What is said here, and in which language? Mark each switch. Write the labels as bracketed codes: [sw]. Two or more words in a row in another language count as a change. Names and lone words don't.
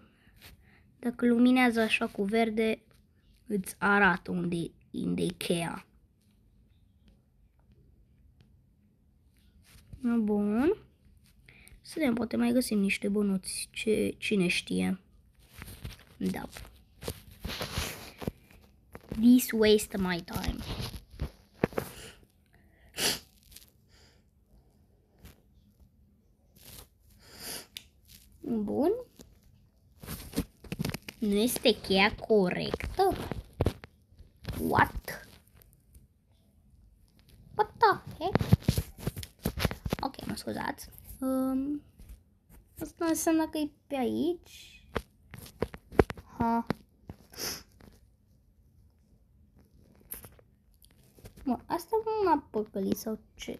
[ro] Dacă luminează așa cu verde, îți arată unde e cheia. Bun. Să vedem, poate mai găsim niște bănuți. Cine știe. Da. [en] This waste my time. [ro] Bun. Nu este cheia corectă? [en] What? What the heck? [ro] Ok, mă scuzați. Asta înseamnă că e pe aici. Bă, asta nu m-a păcălit sau ce?